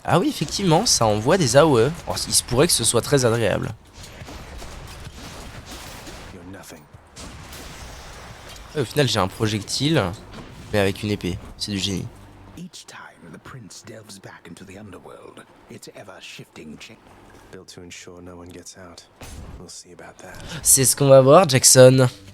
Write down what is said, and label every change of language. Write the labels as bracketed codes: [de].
[fr] Ah oui, effectivement, ça envoie des AOE. Alors, il se pourrait que ce soit très agréable. [en] you. You're nothing. [fr] Ouais, au final, j'ai un projectile, mais avec une épée. C'est du génie. [en] Each time the prince delves back into the underworld, its ever-shifting change. Built to ensure no one gets out. We'll see about that. [fr] C'est ce qu'on va voir, Jackson.